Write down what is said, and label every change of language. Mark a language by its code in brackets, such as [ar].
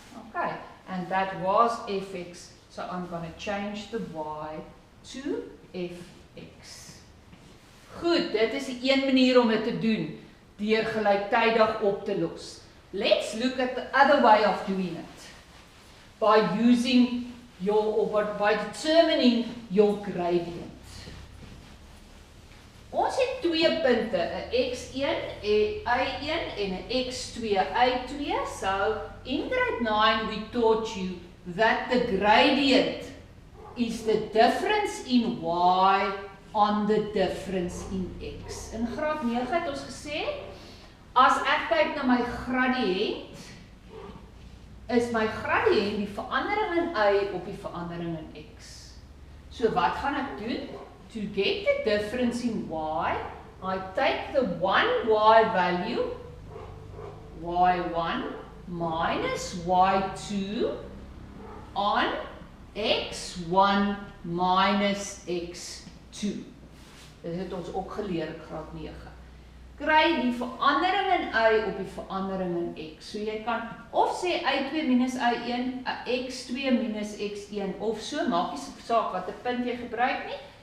[en] Okay, and that was fx, so I'm going to change the y to fx. [af] Goed, dit is die een manier om dit te doen, deur gelyktydig op te los. [en] Let's look at the other way of doing it, by using by determining your gradient. [af] Ons het twee punte, 'n x1, 'n y1 en 'n x2, y2. [en] So in grade 9 we taught you that the gradient is the difference in y on the difference in x. [af] In graad 9 het ons gesê, as ek kyk na my gradient, is my gradient die verandering in y op die verandering in x. So wat gaan ek doen? [en] To get the difference in y, I take the 1y value, y1 minus y2 on x1 minus x2. [af] Dit het ons ook geleer in graad 9. Kry die verandering in y op die verandering in x. So jy kan of sê y2 minus y1, x2 minus x1, of so, maak nie saak wat 'n punt jy gebruik nie.